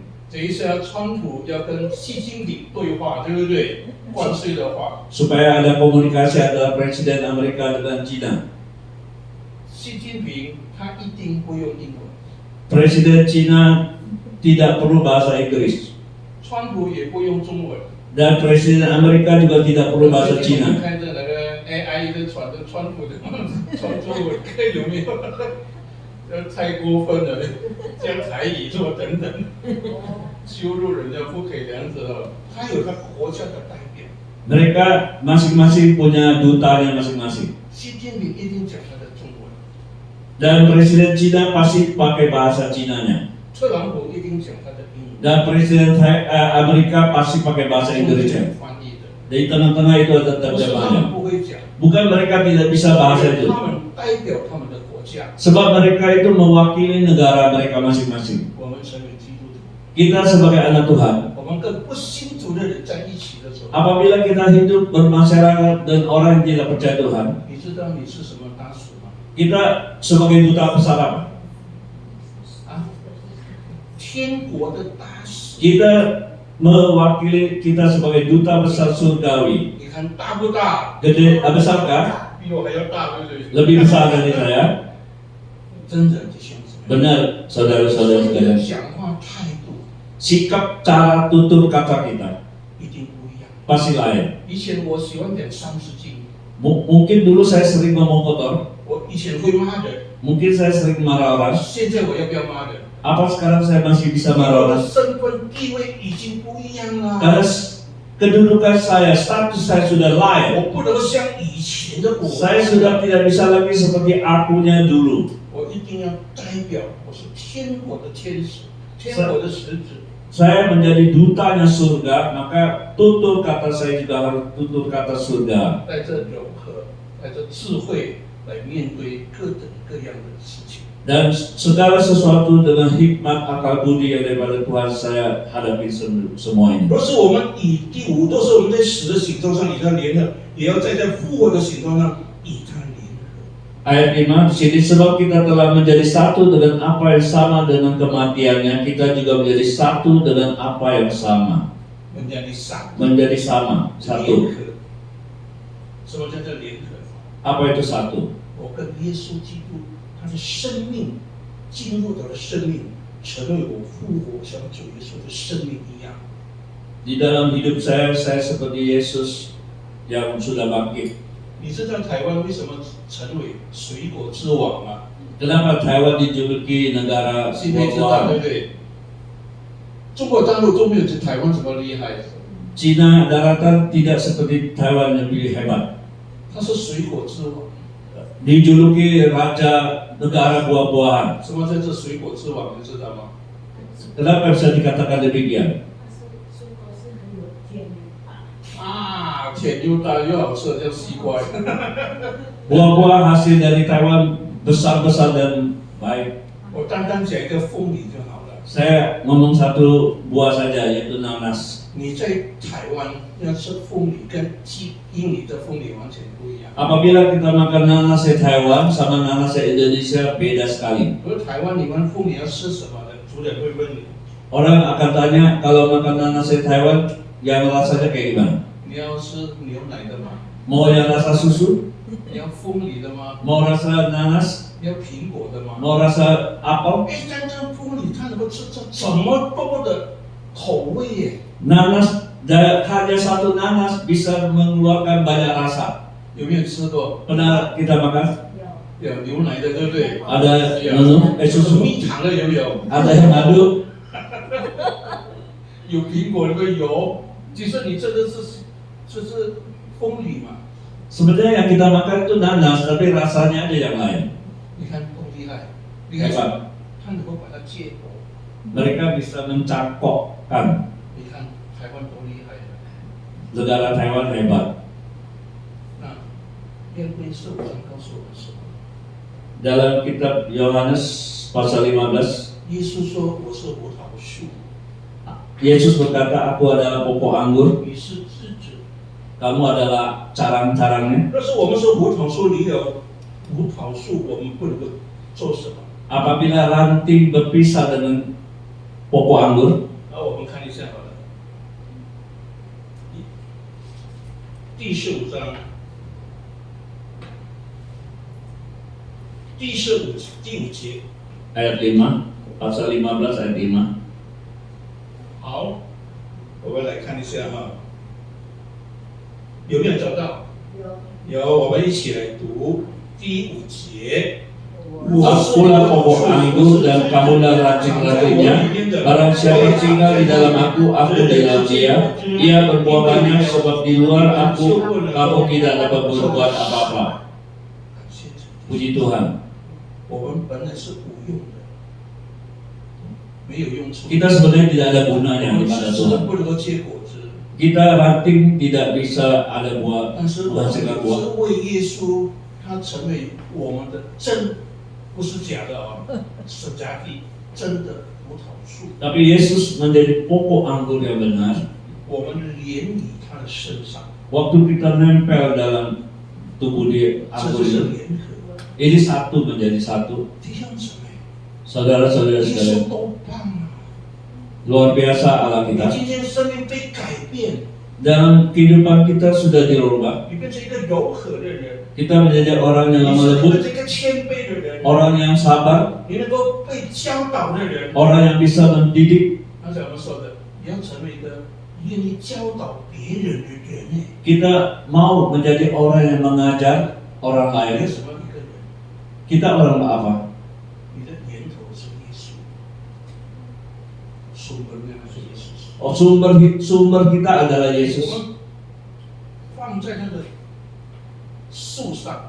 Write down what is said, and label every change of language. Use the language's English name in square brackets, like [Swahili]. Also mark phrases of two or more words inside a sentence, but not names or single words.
[Chinese] 等一下，川普要跟习近平对话，对不对？关税的话， [Indonesian] Supaya ada komunikasi antara Presiden Amerika dengan China. [Chinese] 习近平他一定会用英文， [Indonesian] Presiden China tidak perlu bahasa Inggris. [Chinese] 川普也不用中文。 [Indonesian] Dan Presiden Amerika juga tidak perlu bahasa [Chinese] 最近我们 [Indonesian] China. [Chinese] 看着那个 AI 的传的川普的传中文，看有没有？太过分了，讲台语什么等等，羞辱人家不可以这样子的。他有他国家的代表， [Indonesian] Mereka masing-masing punya dutanya masing-masing. [Chinese] 习近平一定讲他的中文， [Indonesian] Dan Presiden China pasti pakai bahasa Chinanya. [Chinese] 特朗普一定讲他的英文。 [Indonesian] Dan Presiden Amerika pasti pakai bahasa Indonesia. [Chinese] 翻译的， [Indonesian] Di tengah-tengah itu ada [Chinese] 不是他们 [Indonesian] terjemahannya. [Chinese] 不会讲， [Indonesian] Bukan mereka tidak bisa bahasa [Chinese] 他 [Indonesian] itu. [Chinese] 们代表他们的国家。 [Indonesian] Sebab mereka itu mewakili negara mereka masing-masing. [Chinese] 我们成为基督徒， [Indonesian] Kita sebagai anak Tuhan, [Chinese] 我们跟不信主的人在一起的时候， [Indonesian] apabila kita hidup bermasyarakat dengan orang yang tidak percaya Tuhan, [Chinese] 你知道你是什么大使吗？ [Indonesian] kita sebagai duta besar apa? [Chinese] 啊，天国的大使。 [Indonesian] Kita mewakili kita sebagai duta besar surgawi. [Chinese] 你看大不大？ [Indonesian] Gede, besarkah? [Chinese] 比我还要大，对不对？ [Indonesian] Lebih besar dari saya? [Chinese] 真的，弟兄姊妹， [Indonesian] Benar, saudara-saudara [Chinese] 所以 [Indonesian] sekalian. [Chinese] 讲话态度 [Indonesian] Sikap cara tutur kata kita [Chinese] 一定不一样。 [Indonesian] pasti lain. [Chinese] 以前我喜欢点三字经， [Indonesian] Mungkin dulu saya sering ngomong kotor, [Chinese] 我以前会骂人， [Indonesian] mungkin saya sering marah orang. [Chinese] 现在我要不要骂人？ [Indonesian] Apa sekarang saya masih bisa [Chinese] 我 [Indonesian] marah [Chinese] 的 [Indonesian] orang? [Chinese] 身份地位已经不一样了， [Indonesian] Karena kedudukan saya, status saya sudah lain. [Chinese] 我不能像以前的我， [Indonesian] Saya sudah tidak bisa lagi seperti akunya dulu. [Chinese] 我一定要代表我是天国的天使，天国的使者。 [Indonesian] Saya menjadi dutanya surga, maka tutur kata saya juga harus tutur kata surga. [Chinese] 带着柔和，带着智慧来面对各等各样的事情。 [Indonesian] Dan segala sesuatu dengan hikmat akal budi yang daripada Tuhan saya hadapi semua ini. [Chinese] 若是我们以第五，都是我们在死的行动上与他联合，也要在复活的行动上与他联合。 [Indonesian] Ayat 5 di sini, sebab kita telah menjadi satu dengan apa yang sama dengan kematiannya, kita juga menjadi satu dengan apa yang sama. menjadi satu. Menjadi sama, [Chinese] 联 [Indonesian] satu. [Chinese] 合。什么叫做联合？ [Indonesian] Apa itu satu? [Chinese] 我跟耶稣基督，他的生命进入到了生命，成为我复活像主耶稣的生命一样。 [Indonesian] Di dalam hidup saya seperti Yesus yang sudah bangkit. [Chinese] 你知道台湾为什么成为水果之王吗？ [Indonesian] Kenapa Taiwan dijuluki negara [Chinese] 今天知道对 [Indonesian] buah-buahan? [Chinese] 不对？中国大陆都没有台湾这么厉害， [Indonesian] Cina daratan tidak seperti Taiwan yang lebih hebat. [Chinese] 它是水果之王。 [Indonesian] Dijuluki raja negara buah-buahan. [Chinese] 什么叫做水果之王？你知道吗？ [Indonesian] Kenapa bisa dikatakan demikian? [Chinese] 啊，甜又大又好吃，叫西瓜。 [Indonesian] Buah-buah hasil dari Taiwan besar-besar dan baik. [Chinese] 我单单讲一个凤梨就好了。 [Indonesian] Saya ngomong satu buah saja, yaitu nanas. [Chinese] 你在台湾要吃凤梨，跟印尼的凤梨完全不一样。 [Indonesian] Apabila kita makan nanas di Taiwan sama nanas di Indonesia beda sekali. [Chinese] 而台湾你们凤梨要吃什么的？主人会问你， [Indonesian] Orang akan tanya kalau makan nanas di Taiwan yang rasanya kayak gimana? [Chinese] 你要吃牛奶的吗？ [Indonesian] Mau yang rasa susu? [Chinese] 你要凤梨的吗？ [Indonesian] Mau rasa nanas? [Chinese] 你要苹果的吗？ [Indonesian] Mau rasa apel? [Chinese] 哎，但这凤梨它能够吃这么多的口味耶？ [Indonesian] Nanas, hanya satu nanas bisa mengeluarkan banyak rasa. [Chinese] 有没有吃过？ [Indonesian] Pernah kita makan? [Chinese] 有牛奶的，对不对？ [Indonesian] ada susu, [Chinese] 蜜糖的有没有？ [Indonesian] ada yang madu, [Chinese] 有苹果的油。其实你这个是风雨嘛？ [Indonesian] sebenarnya yang kita makan itu nanas, tapi rasanya ada yang lain. [Chinese] 你看多厉害！你看 [Indonesian] Hebat. [Chinese] 他能够把它结果。 [Indonesian] Mereka bisa mencangkokkan. [Chinese] 你看台湾多厉害！ [Indonesian] Negara Taiwan hebat. [Chinese] 那约柜15章告诉我们什么？ [Indonesian] Dalam kitab Yohanes pasal 15, [Chinese] 耶稣说：“我是葡萄树， [Indonesian] Yesus berkata, aku adalah pokok anggur, [Chinese] 你是枝子。 [Indonesian] kamu adalah carang-carangnya. [Chinese] 但是我们说葡萄树里有葡萄树，我们不能够做什么？ [Indonesian] Apabila ranting berpisah dengan pokok anggur, [Chinese] 那我们看一下好了，第15章，第5节。 [Indonesian] ayat 5, pasal 15 ayat 5. [Chinese] 好，我们来看一下哈，有没有找到？有，我们一起来读第5节。 [Indonesian] Akulah pokok anggur dan kamulah ranting-rantingnya. Barang siapa tinggal di dalam aku di dalam dia, ia berbuah banyak sebab di luar aku kamu tidak dapat berbuat apa-apa. Puji Tuhan. [Chinese] 我们本来是无用的，没有用处。 [Indonesian] Kita sebenarnya tidak ada gunanya [Chinese] 我 [Indonesian] di [Chinese] 们 [Indonesian] mata [Chinese] 是 [Indonesian] Tuhan. [Chinese] 不能够结果子， [Indonesian] Kita ranting tidak bisa ada buah, [Chinese] 但是我们是 [Indonesian] menghasilkan buah. [Chinese] 为耶稣，他成为我们的真，不是假的啊，是假的，真的葡萄树。 [Indonesian] Tapi Yesus menjadi pokok anggur yang benar. [Chinese] 我们连于他的身上， [Indonesian] Waktu kita nempel dalam tubuh dia [Chinese] 这 [Indonesian] anggur [Chinese] 就是 [Indonesian] itu, [Chinese] 联合。 [Indonesian] ini satu menjadi satu. [Chinese] 弟兄姊妹， [Indonesian] Saudara-saudara [Chinese] 耶 [Indonesian] sekalian, [Chinese] 稣多棒啊！ [Indonesian] luar biasa Allah [Chinese] 你 [Indonesian] kita. [Chinese] 今天生命被改变， [Indonesian] Dalam kehidupan kita sudah dirubah. [Chinese] 你变成一个柔和的人， [Indonesian] Kita menjadi orang [Chinese] 你 [Indonesian] yang [Chinese] 是 [Indonesian] lembut, [Chinese] 这个谦卑的人， [Indonesian] orang yang sabar, [Chinese] 你能够被教导的人。 [Indonesian] orang yang bisa mendidik. [Chinese] 刚才我们说的，你要成为一个愿意教导别人的人呢。 [Indonesian] Kita mau menjadi orang yang mengajar orang [Chinese] 你 [Indonesian] lain. [Chinese] 什么一个人？ [Indonesian] Kita orang apa? [Chinese] 你的源头是耶稣，sumbernya是耶稣。 [Indonesian] Oh, sumber kita adalah [Chinese] 我 [Indonesian] Yesus. [Chinese] 们放在那个树上，